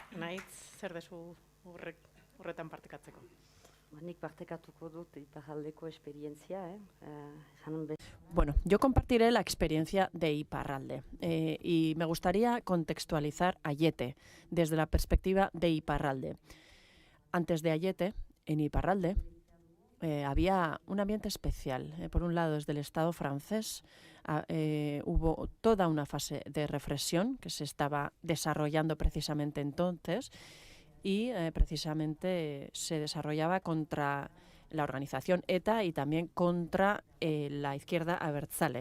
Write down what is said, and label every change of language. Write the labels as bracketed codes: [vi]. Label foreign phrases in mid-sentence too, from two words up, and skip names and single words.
[eu] Anaitz, zer dezu horretan partekatzeko? Nik partekatuko dut iparraldeko esperientzia. [es] Bueno, yo compartiré la experiencia de Iparralde y me gustaría contextualizar Aiete desde la perspectiva de Iparralde. Antes de Aiete, en Iparralde, había un ambiente especial. Por un lado, desde el Estado francés hubo toda una fase de represión que se estaba desarrollando precisamente entonces y precisamente se desarrollaba contra la organización ETA y también contra la izquierda abertzale.